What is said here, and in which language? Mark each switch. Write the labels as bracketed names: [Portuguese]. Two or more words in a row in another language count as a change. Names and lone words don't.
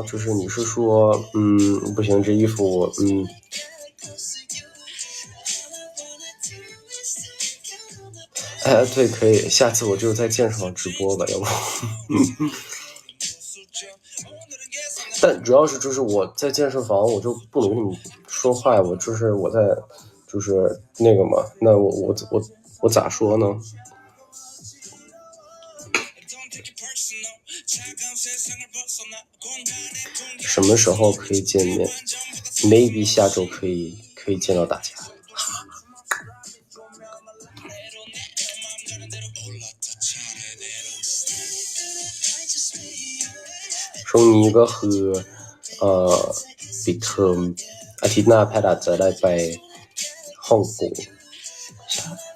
[Chinese] 就是你是说不行，这衣服对，可以，下次我就在健身房直播吧，要不但主要是就是我在健身房我就不能跟你们说话，我在就是那个嘛，那我咋说呢？什么时候可以见面 ？Maybe 下周可以见到大家。 [Thai] ช่วงนี้ก็คือปิดเทอมอาทิตย์หน้าแพทย์อาจจะได้ไปฮ่องกงใช่